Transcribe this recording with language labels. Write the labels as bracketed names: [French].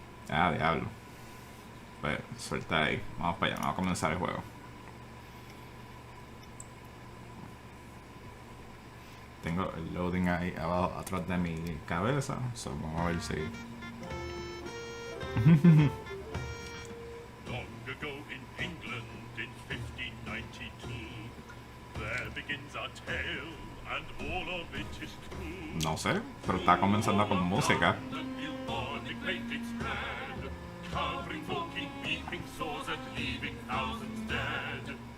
[Spanish] Ah, diablo. Pues suelta ahí. Vamos para allá, vamos a comenzar el juego. Tengo el loading ahí abajo, atrás de mi cabeza. So, vamos a ver si. [English] Long ago in England in 1592, there begins our tale, and all of it is true. [Spanish] No sé, pero está comenzando con música. [English] The bubonic plague spread, covering folk in weeping sores and leaving thousands dead.